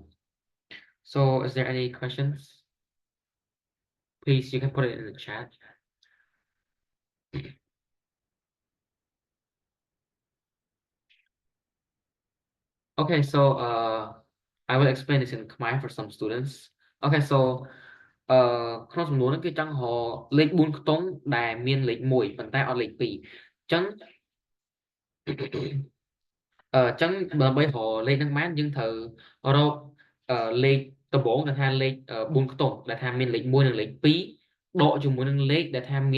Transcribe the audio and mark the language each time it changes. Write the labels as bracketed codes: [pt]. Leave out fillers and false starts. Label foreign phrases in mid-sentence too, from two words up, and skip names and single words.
[en] So is there any questions? Please, you can put it in the chat. Okay, so I will explain this in Khmer for some students. Okay, so [km] ក្នុងសំណួរនេះគឺចង់រកលេខ4ខ្ទង់ដែលមានលេខ1ប៉ុន្តែអត់លេខ2អញ្ចឹង ចឹងដើម្បីរកលេខហ្នឹងបានយើងត្រូវរកលេខដំបូងដែលថាលេខ4ខ្ទង់ដែលថាមានលេខ1និងលេខ2ដកជាមួយនឹងលេខដែលថាមាន